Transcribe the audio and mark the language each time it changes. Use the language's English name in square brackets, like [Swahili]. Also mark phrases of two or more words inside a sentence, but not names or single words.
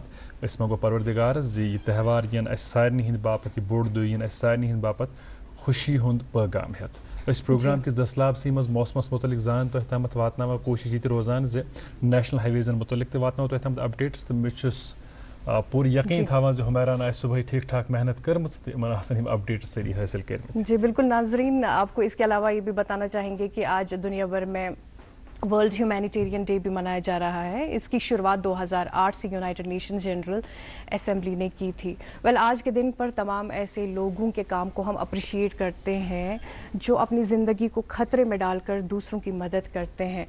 [Kashmiri] أسۍ منٛگو پروردگارس زِ یہِ تہوار یِن اسہِ سارنٕے ہٕنٛدِ باپتھ، یہِ بوٚڑ دۄہ یِن اسہِ سارنٕے ہٕنٛدِ باپتھ خوشی ہُنٛد پٲغام ہٮ۪تھ۔ أسۍ پروگرام کِس دٔسلابسٕے منٛز موسمس متعلق زان تۄہہِ تامتھ واتناوان، کوٗشش یہِ تہِ روزان زِ [English] National Highways [Kashmiri] متعلق تہِ واتناوو تۄہہِ تامتھ اپڈیٹس، تہٕ مےٚ چھُس پوٗرٕ یقیٖن تھاوان زِ حُمیران آسہِ صبحٲے ٹھیٖک ٹھاک محنت کٔرمٕژ تہٕ یِمن آسن یِم اپڈیٹس سٲری حٲصِل کٔرمٕتۍ۔ [Urdu] جی بالکل ناظرین، آپ کو اس کے علاوہ یہ بھی بتانا چاہیں گے کہ آج دنیا بھر میں ورلڈ ہیومینیٹیرین ڈے بھی منایا جا رہا ہے۔ اس کی شروعات 2008 سے یونائٹڈ نیشنز جنرل اسمبلی نے کی تھی۔ آج کے دن پر تمام ایسے لوگوں کے کام کو ہم اپریشیٹ کرتے ہیں جو اپنی زندگی کو خطرے میں ڈال کر دوسروں کی مدد کرتے ہیں۔